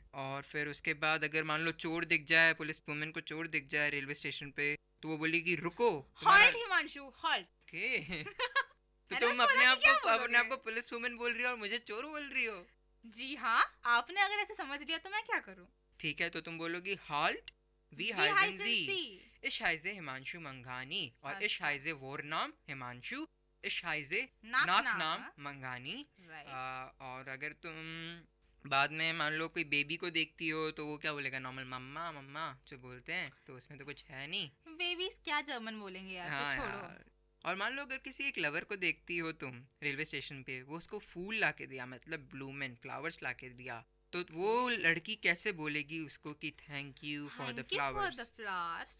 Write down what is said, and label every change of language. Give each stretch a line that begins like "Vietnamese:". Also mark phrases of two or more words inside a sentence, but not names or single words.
Hindi: और फिर उसके बाद अगर मान लो चोर दिख जाए,
English: police women
Hindi: को चोर दिख जाए
English: railway station
Hindi: पे, तो वो बोलेगी रुको।
German: Halt, Himanshu, halt.
Hindi: ओके। तो तुम अपने आप को
English: police woman
Hindi: बोल रही हो और मुझे चोर बोल रही हो। जी हाँ, आपने अगर ऐसे समझ लिया तो मैं क्या करूं। ठीक है, तो तुम बोलोगी
German: halt, wie heißen Sie? Ich heiße हिमांशु मंगानी और ich heiße Vornamen हिमांशु, ich heiße Nachnamen मंगानी।
Hindi: और अगर तुम बाद में मान लो कोई बेबी को देखती हो तो वो क्या बोलेगा, नॉर्मल मम्मा मम्मा जो बोलते हैं, तो उसमें तो कुछ है नहीं। बेबीज क्या जर्मन बोलेंगे यार, हाँ तो छोड़ो। यार। और मान लो अगर किसी एक लवर को देखती हो तुम
English: railway station
Hindi: पे, वो उसको फूल लाके दिया, मतलब ब्लूमेन फ्लावर्स लाके दिया, तो वो लड़की कैसे बोलेगी उसको कि
English: thank you for the flowers?